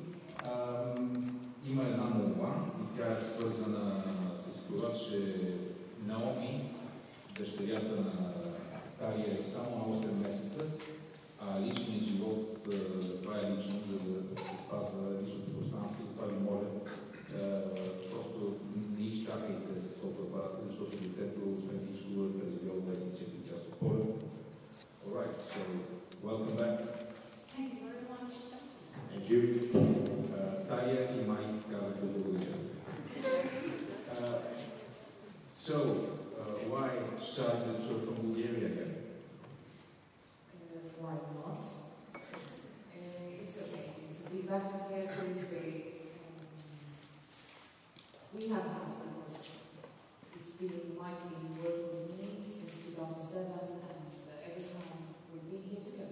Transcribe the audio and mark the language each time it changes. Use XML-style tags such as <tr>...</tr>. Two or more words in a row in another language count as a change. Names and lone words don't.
<bg>Има една молба и тя е свързана с това, че Наоми, дъщерята на Тария, е само на 8 месеца, а личният живот, това е лично, за да се спазва личното пространство. Затова ви моля, просто не изчакайте с фотоапарата, защото детето, освен всичко, е преживяло 24 часа полет.</bg> <en>Alright, so welcome back. Thank you very much. Thank you.</en> <bg>Тария и Майк казаха благодаря.</bg> <en>So, why start the tour from Bulgaria again? Why not? It's amazing to be back here so easily. We have had, because it's been Mike been working with me since 2007, and every time we've been here together.</en>